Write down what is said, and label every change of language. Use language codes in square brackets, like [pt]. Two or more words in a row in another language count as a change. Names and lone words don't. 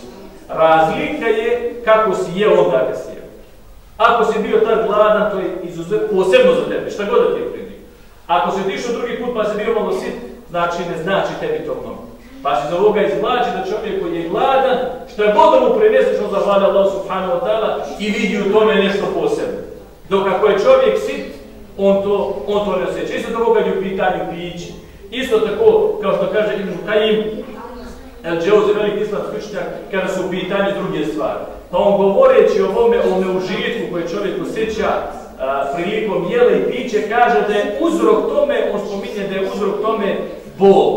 [bs] Razlika je kako si jeo onda kad si jeo. Ako si bio tad gladan, to je posebno za tebe, šta god da ti je pridio. Ako si otišao drugi put pa si bio malo sit, znači ne znači tebi to mnogo. Pa se za ovoga izvlači da čovjek koji je gladan, što je god da mu preneseš, on zahvala Allah [ar] سبحانه وتعالى [bs] i vidi u tome nešto posebno. Dok ako je čovjek sit, on to ne osjeća. Isto tako kad je u pitanju piće. Isto tako, kao što kaže Ibn Kajim, El-Džauzi, veliki islamski učenjak, kada su u pitanju druge stvari. Pa on govoreći o ovome užitku koje čovjek osjeća prilikom jela i piće, kaže da je uzrok tome, on spominje da je uzrok tome bol.